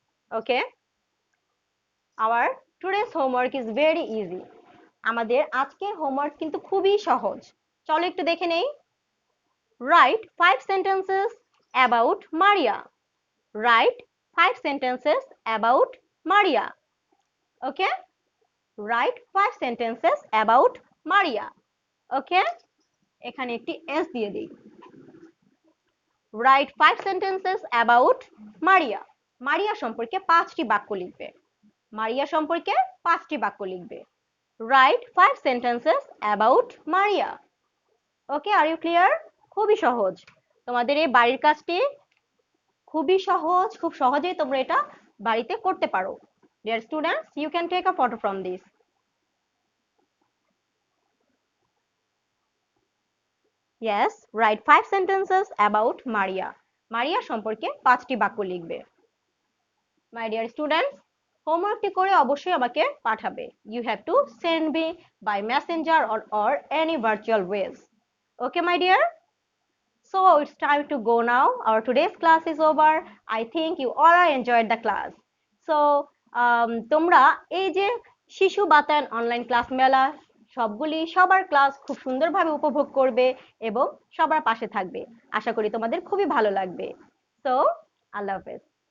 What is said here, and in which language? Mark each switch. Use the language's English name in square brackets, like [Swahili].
[English] Okay, our today's homework is very easy. [Bangla] আমাদের আজকের homework কিন্তু খুবই সহজ। চলো একটু দেখে নেই। [English] Write 5 sentences about Maria. Write 5 sentences about Maria. Okay? Write 5 sentences about Maria. Okay? [Bangla] এখানে একটি S দিয়ে দিই। [English] Write 5 sentences about Maria. [Bangla] মারিয়া সম্পর্কে 5টি বাক্য লিখবে। মারিয়া সম্পর্কে 5টি বাক্য লিখবে। [English] Write 5 sentences about Maria. Okay, are you clear? [Bangla] খুবই সহজ। তোমাদের এই বাড়ির কাজটি খুবই সহজ, খুব সহজেই তোমরা এটা বাড়িতে করতে পারো। [English] Dear students, you can take a photo from this. Yes, write 5 sentences about Maria. [Bangla] মারিয়া সম্পর্কে 5টি বাক্য লিখবে। [English] My dear students, [Bangla] হোমওয়ার্কটি করে অবশ্যই আমাকে পাঠাবে। [English] You have to send me by messenger or any virtual ways. Okay, my dear? So it's time to go now. Our today's class is over. I think you all are enjoyed the class. [Bangla] So তোমরা এই যে শিশু বাতায়ন online class মেলা সবগুলি সবার class খুব সুন্দরভাবে উপভোগ করবে এবং সবার পাশে থাকবে। আশা করি তোমাদের খুবই ভালো লাগবে। So আল্লাহ হাফেজ।